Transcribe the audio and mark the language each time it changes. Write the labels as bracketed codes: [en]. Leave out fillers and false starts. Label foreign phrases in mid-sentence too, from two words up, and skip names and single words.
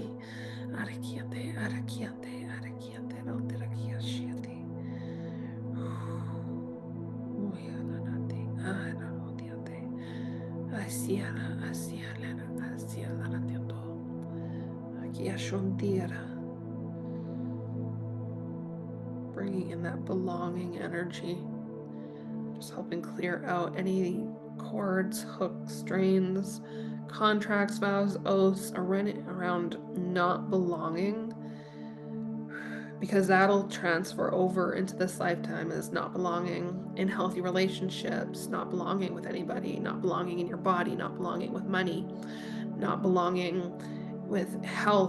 [en] Araquiate, araquiate, araquiate, roteraquiasiate. Uyananate, ararotiate. Asiana, asiana, asiana, ratioto. Akiashontiera. Bringing in that belonging energy. Just helping clear out any cords, hooks, strains, contracts, vows, oaths around not belonging, because that'll transfer over into this lifetime as not belonging in healthy relationships, not belonging with anybody, not belonging in your body, not belonging with money, not belonging with health.